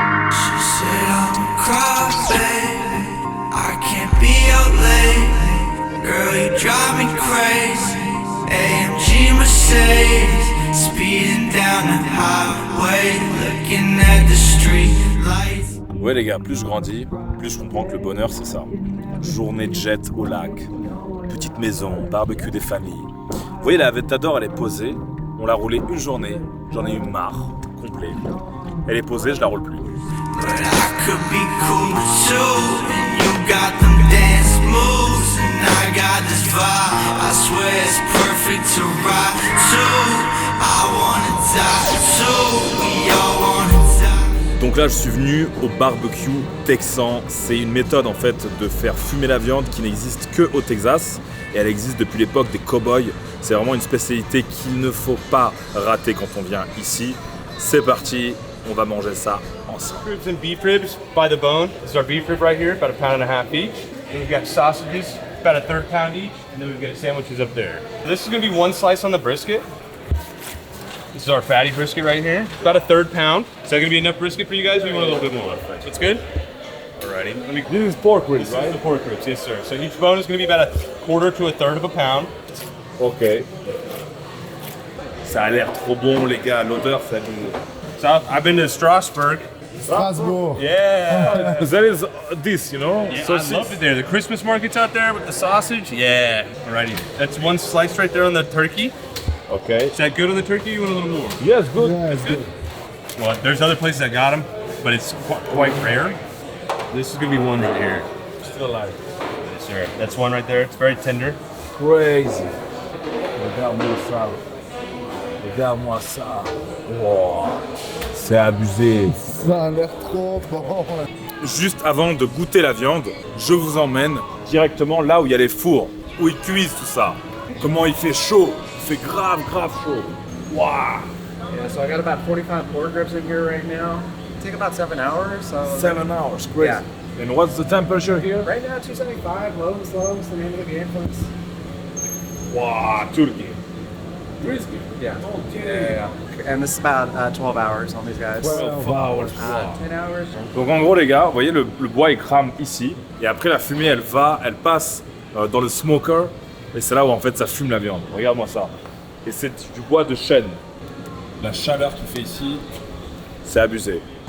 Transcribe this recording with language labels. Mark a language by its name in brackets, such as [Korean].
[English] She said I'm a crybaby, I can't be out late. Girl, you drive me crazy. AMG Mercedes, speeding down the highway, looking at the street lights. [French] Ouais les gars, plus je grandis, plus je comprends que le bonheur c'est ça. Journée de jet au lac, petite maison, barbecue des familles. Vous voyez la Aventador, elle est posée, on l'a roulée une journée, j'en ai eu marre, complet. Elle est posée, je la roule plus. [English] But I could be cool too, and you got them dance moves, and I got this vibe. I swear it's perfect to ride to. I wanna die too, we all wanna die. [French] Donc là je suis venu au barbecue texan. C'est une méthode en fait de faire fumer la viande qui n'existe que au Texas. Et elle existe depuis l'époque des cow-boys. C'est vraiment une spécialité qu'il ne faut pas rater quand on vient ici. C'est parti, on va manger ça ensemble. [English] Ribs and beef ribs by the bone. This is our beef rib right here, about 1.5 pounds each. Then we've got sausages, about 1/3 pound each. And then we've got sandwiches up there. This is gonna be one slice on the brisket. This is our fatty brisket right here. About 1/3 pound. Is that gonna be enough brisket for you guys, or you want a little bit more? That's good? Alrighty. This is pork ribs, This is the pork ribs, yes sir. So each bone is gonna be about 1/4 to 1/3 of a pound. Ok. [French] Ça a l'air trop bon les gars, l'odeur ça [English] So I've been to Strasbourg. Strasbourg. Yeah. That is this, you know? Yeah, I love it there. The Christmas market's out there with the sausage. Yeah. Alrighty. That's one slice right there on the turkey. Okay. Is that good on the turkey? You want a little more? Yes, good. Yeah, it's good. Well, there's other places that got them, but it's quite rare. This is gonna be one right here. Still alive. Yes, sir. That's one right there. It's very tender. [French] Crazy. Regarde-moi ça. Regarde-moi ça. Wow. C'est abusé. Ça a l'air trop bon. Juste avant de goûter la viande, je vous emmène directement là où il y a les fours, où ils cuisent tout ça. Comment il fait chaud. Il fait grave chaud. Wow. [English] Yeah, so I got about 45 pork ribs in here right now. Take about 7 hours. So 7 hours, crazy. Yeah. And what's the temperature here? right now 275, low and slow is the name of the game, folks. Wow, Turkey. Turkey. Yeah. Yeah. And this is about 12 hours on these guys. 12 hours. 10 hours. [French] Donc en gros les gars, vous voyez le bois il crame ici et après la fumée elle passe dans le smoker et c'est là où en fait ça fume la viande. Regarde-moi ça. Et c'est du bois de chêne. La chaleur qu'il fait ici, c'est abusé.